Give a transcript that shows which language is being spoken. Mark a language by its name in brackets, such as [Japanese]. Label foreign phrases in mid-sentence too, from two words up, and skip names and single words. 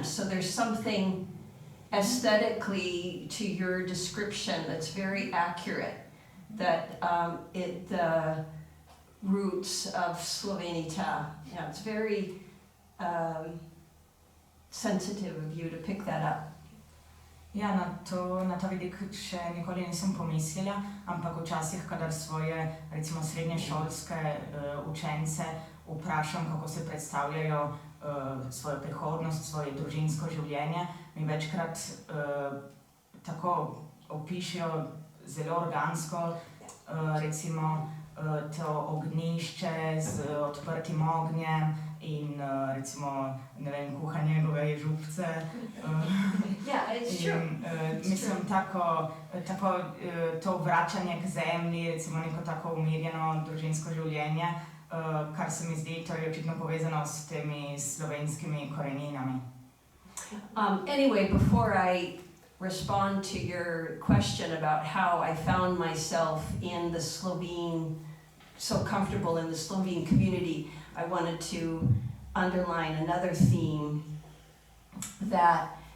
[English] So there's something aesthetically to your description that's very accurate, that the roots of Slovenita. Yeah, it's very sensitive of you to pick that up. [Slovenian] Ja, na ta vidik še nikoli nisem pomislila, ampak včasih, kadar svoje, recimo srednješolske učence vprašam, kako se predstavljajo svojo prihodnost, svoje družinsko življenje, mi večkrat tako opišejo zelo organsko, recimo to ognjišče z odprtim ognjem in recimo, ne vem, kuhanje goveje župce. [English] Yeah, it's true. [Slovenian] Mislim, tako to vračanje k zemlji, recimo neko tako umirjeno družinsko življenje, kar se mi zdi, to je očitno povezano s temi slovenskimi koreninami. [English] Anyway, before I respond to your question about how I found myself in the so comfortable in the Slovene community, I wanted to underline another theme that